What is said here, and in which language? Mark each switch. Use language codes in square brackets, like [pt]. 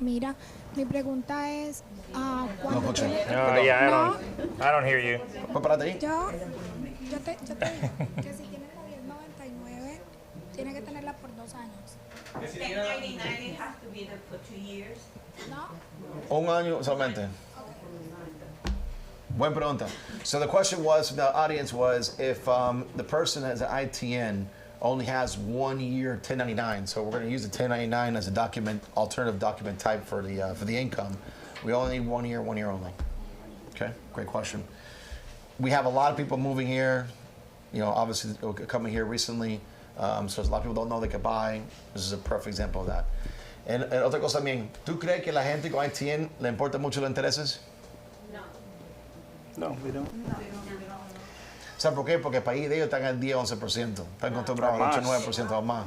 [es] Mira, mi pregunta es, ¿cuándo No escucho. [en] Yeah, I don't hear you. [es] ¿Puedo pararte ahí? yo te digo que si tienes la 1099, tiene que tenerla por 2 años, [en] 1099, it has to be there for 2 years. [es] ¿no? Un año solamente. Buena pregunta. [en] So the question was, the audience was, if the person has an ITN, only has 1 year 1099. So we're going to use the 1099 as a document, alternative document type for the income. We only need 1 year only. Okay, great question. We have a lot of people moving here, obviously coming here recently. So a lot of people don't know they could buy. This is a perfect example of that. [es] And otra cosa también, ¿tú crees que la gente con ITIN le importa mucho los intereses? [en] No, we don't. [es] ¿Sabes por qué? Porque el país de ellos están al 10-11%. Están acostumbrados al 8-9% o más.